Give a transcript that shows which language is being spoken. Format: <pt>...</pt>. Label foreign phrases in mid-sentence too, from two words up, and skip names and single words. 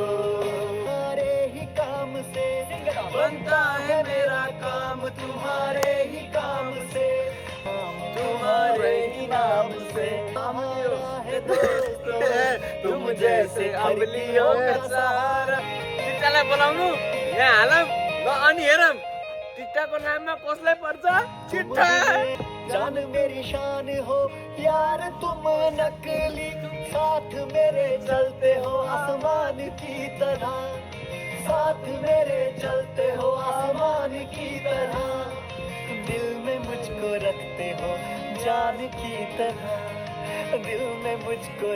<hi>तुम्हारे ही काम से बनता है मेरा काम, तुम्हारे ही काम से, तुम्हारे ही नाम से हमारा है है दोस्तों तुम जैसे अम्लियों का सहारा</hi> <ne>टिट्टालाई बोलाउनु यहाँ हालौँ ल अनि हेरौँ टिट्टाको नाममा कसलाई पर्छ चिट्ठा</ne> <hi>जान मेरी शान हो यार तुम नकली साथ मेरे चलते हो आसमान की तरह साथ मेरे चलते हो आसमान की तरह दिल में मुझको रखते हो जान की तरह दिल में मुझको</hi>